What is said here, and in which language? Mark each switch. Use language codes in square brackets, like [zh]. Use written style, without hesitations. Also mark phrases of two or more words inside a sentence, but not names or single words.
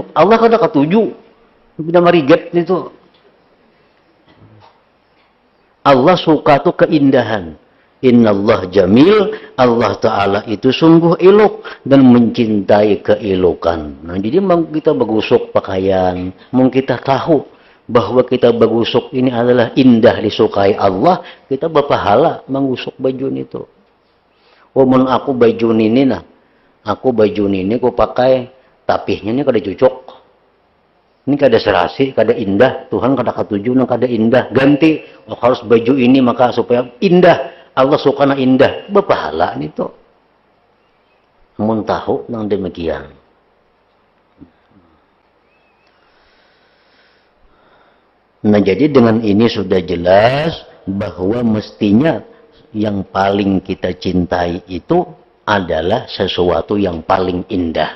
[bjn] Allah kada ketuju, tidak mariget itu. Allah suka itu keindahan. [ar] Innallah jamil, [id] Allah Ta'ala itu sungguh elok dan mencintai keelokan. [bjn] Nah, jadi kita bagusuk pakaian, mau kita tahu bahwa kita bagusuk ini adalah indah disukai Allah, kita berpahala mengusuk baju itu. Wamun aku baju ini nah, aku baju ini aku pakai, tapihnya ini kada cocok. Ini kada serasi, kada indah, Tuhan kada ketuju nang kada indah, ganti. [id] Oh, harus baju ini maka supaya indah. [bjn] Allah suka na indah, berpahala itu. Mun tahu nang demikian. [id] Nah, jadi dengan ini sudah jelas bahwa mestinya yang paling kita cintai itu adalah sesuatu yang paling indah.